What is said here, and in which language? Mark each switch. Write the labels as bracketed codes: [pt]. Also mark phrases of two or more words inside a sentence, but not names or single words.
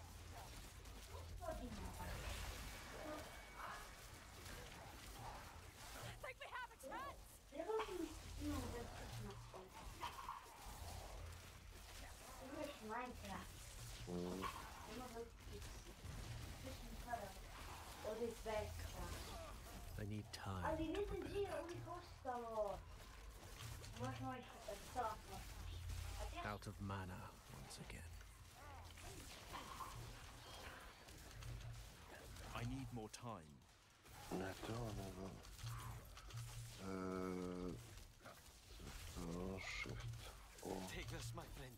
[en] Think we have a chance? I need time. [bs] Ali vidi gdje je uvijek ostalo. Možemo ih stavno. [en] Out of mana once again. I need more time. [bs] Ne to, nego... Shift. [en] Take this, my friend.